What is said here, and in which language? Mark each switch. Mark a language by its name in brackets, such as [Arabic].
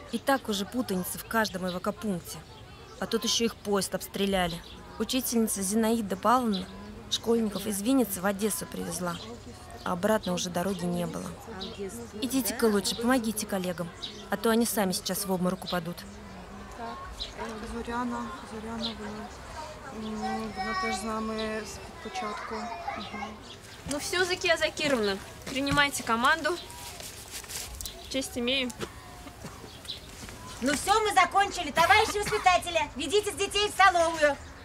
[Russian] И так уже путаница в каждом эвакопункте. А тут еще их поезд обстреляли. Учительница Зинаида Павловна Школьников из Винницы в Одессу привезла, а обратно уже дороги не было. Идите-ка лучше, помогите коллегам, а то они сами сейчас в обморок упадут. [Ukrainian] Зоряна вона теж з нами з початку. [Russian] Ну все, Закия Закировна, принимайте команду. Честь имею. Ну все, мы закончили. Товарищи воспитатели, ведите детей в столовую.